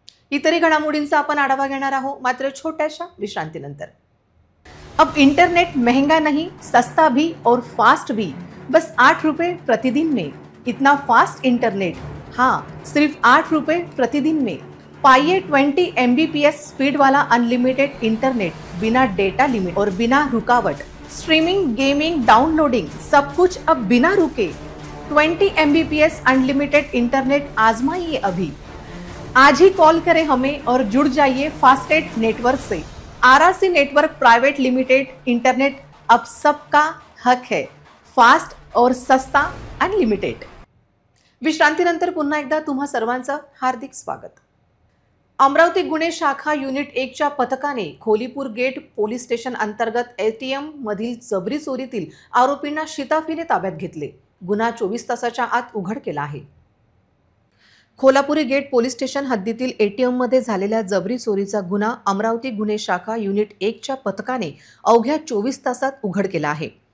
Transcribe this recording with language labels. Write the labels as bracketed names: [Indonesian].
[Marathi] इतरही घडामोडींचा आपण आढावा घेणार आहोत, मात्र छोट्याशा विश्रांतीनंतर। [Hindi] अब इंटरनेट महंगा नहीं, सस्ता भी और फास्ट भी, बस 8 रुपए प्रतिदिन में। इतना फास्ट इंटरनेट, हाँ, सिर्फ 8 रुपए प्रतिदिन में। पाइए 20 MBPS स्पीड वाला अनलिमिटेड इंटरनेट, बिना डेटा लिमिट और बिना रुकावट। स्ट्रीमिंग, गेमिंग, डाउनलोडिंग, सब कुछ अब बिना रुके। 20 MBPS अनलिमिटेड इंटरनेट आजमाइए अभी। आज ही कॉल करें हमें और जुड़ जाइए फास्टेट नेटवर्क से। RRC network private limited internet अब सबका हक है, फास्ट और सस्ता अनलिमिटेड। [Marathi] विश्रांतीनंतर पुन्हा एकदा तुम्हा सर्वांचं हार्दिक स्वागत। अमरावती गुन्हे शाखा युनिट 1च्या पथकाने खोलीपूर गेट पोलीस स्टेशन अंतर्गत एटीएम मधील जबरी चोरीतील आरोपींना शिताफीने ताब्यात घेतले. गुन्हा 24 तासाच्या आत उघड केला आहे. खोलापुरी गेट पोलीस स्टेशन हद्दीतील एटीएम मध्ये झालेल्या जबरी चोरीचा गुन्हा अमरावती गुन्हे शाखा युनिट 1च्या पथकाने अवघ्या 24 तासात उघड केला आहे.